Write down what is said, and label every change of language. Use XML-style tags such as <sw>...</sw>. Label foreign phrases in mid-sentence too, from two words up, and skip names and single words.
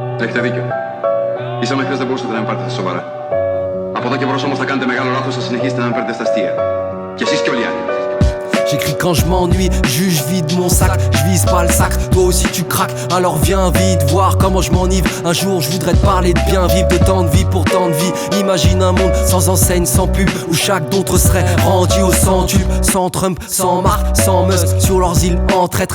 <el>Έχετε δίκιο. Ίσα μέχρι δεν μπορούσατε να με πάρετε σοβαρά. Από εδώ και μπρος όμως θα κάνετε μεγάλο λάθος, θα συνεχίσετε να με παίρνετε στα αστεία. Κι εσείς και όλοι οι άλλοι.</el> <fr>J'écris quand je m'ennuie, juge vide mon sac, je vise pas le sac, toi aussi tu craques, alors viens vite voir comment je m'enivre. Un jour je voudrais te parler de bien vivre, de temps de vie pour tant de vie. Imagine un monde sans enseigne, sans pub, où chaque d'autre serait rendu au centuple, sans Trump, sans Mark, sans Musk, sur leurs îles en traître.</fr>